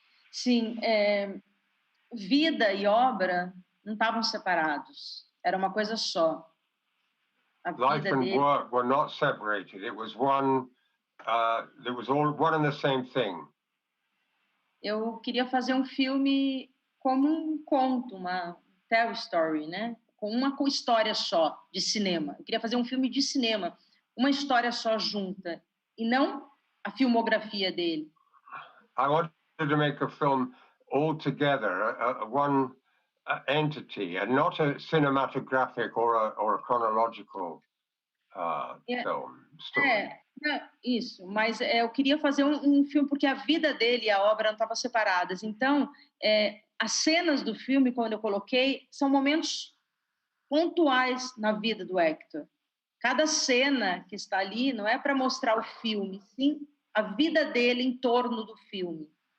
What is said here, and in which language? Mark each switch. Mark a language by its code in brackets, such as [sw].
[pt] Sim, vida e obra não estavam separados. Era uma coisa só. [en] Life and work were not separated. It was one. It was all one and the same thing. [pt] Eu queria fazer um filme como um conto, uma [en] tell story, [pt] né? Com uma história só de cinema. Eu queria fazer um filme de cinema, uma história só junta, e não a filmografia dele. [en] I wanted to make a film all together, one entity, and not a cinematographic or a chronological film story. [pt] Isso, mas eu queria fazer um filme porque a vida dele e a obra não estavam separadas. Então, as cenas do filme, quando eu coloquei, são momentos pontuais na vida do Hector. Cada cena que está ali não é para mostrar o filme, sim a vida dele em torno do filme.